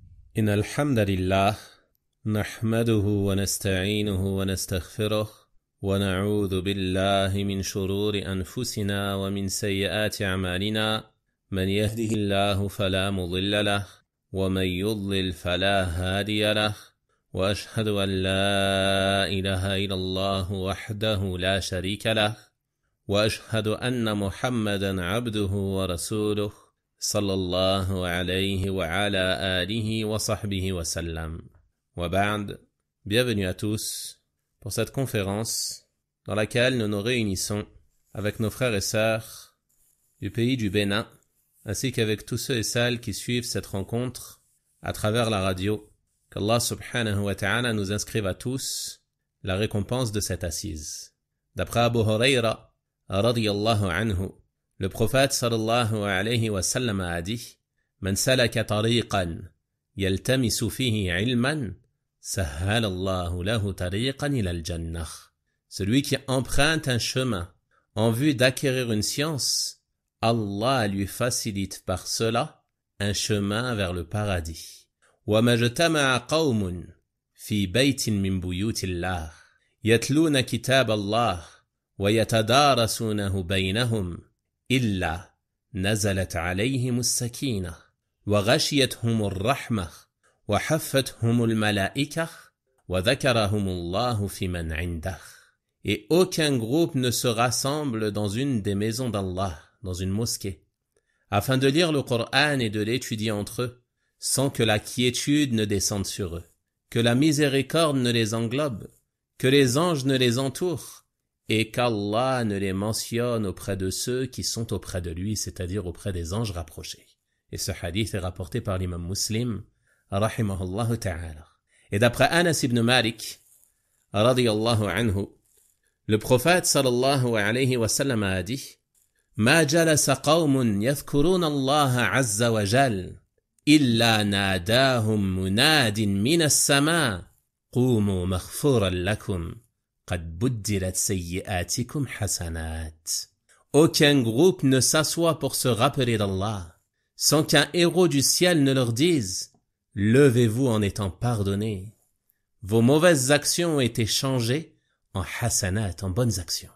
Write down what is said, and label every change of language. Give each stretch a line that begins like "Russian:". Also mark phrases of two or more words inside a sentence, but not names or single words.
Arabic: إن الحمد لله نحمده ونستعينه ونستغفره ونعوذ بالله من شرور أنفسنا ومن سيئات أعمالنا من يهده الله فلا مضل له ومن يضلل فلا هادي له وأشهد أن لا إله إلا الله وحده لا شريك له وأشهد أن محمدا عبده ورسوله صلى الله عليه وعلى آله وصحبه وسلم. وبعد,
French: bienvenue à tous pour cette conférence dans laquelle nous nous réunissons avec nos frères et sœurs du pays du Bénin, ainsi qu'avec tous ceux et celles qui suivent cette rencontre à travers la radio. Qu'Allah
Arabic: سبحانه وتعالى
French: nous inscrive à tous la récompense de cette assise. D'après Abu Huraira,
Arabic: رضي الله عنه,
French: le prophète
Arabic: صلى الله عليه وسلم
French: a dit:
Arabic: من سلك طريقا يلتمس فيه علما سهل الله له طريقا إلى الجنة.
French: Celui qui emprunte un chemin en vue d'acquérir une science, Allah lui facilite par cela un chemin vers le paradis.
Arabic: وما اجتمع قوم في بيت من بيوت الله يتلون كتاب الله ويتدارسونه بينهم إلا نزلت عليهم السكينة وغشيتهم الرحمة وحفتهم الملائكة وذكرهم الله في من عنده.
French: Et aucun groupe ne se rassemble dans une des maisons d'Allah, dans une mosquée, afin de lire le Coran et de l'étudier entre eux, sans que la quiétude ne descende sur eux, que la miséricorde ne les englobe, que les anges ne les entourent, et qu'Allah ne les mentionne auprès de ceux qui sont auprès de lui, c'est-à-dire auprès des anges rapprochés. Et ce hadith est rapporté par l'imam Muslim,
Arabic: رحمه الله تعالى.
French: Et d'après Anas ibn Malik,
Arabic: رضي الله عنه,
French: le prophète
Arabic: صلى الله عليه وسلم
French: a dit:
Arabic: ما جلس قوم يذكرون الله عز وجل إلا ناداهم مناد من السماء قوموا مغفورا لكم.
French: Aucun groupe ne s'assoit pour se rappeler d'Allah sans qu'un héros du ciel ne leur dise: levez-vous en étant pardonnés. Vos mauvaises actions ont été changées en hasanat, en bonnes actions.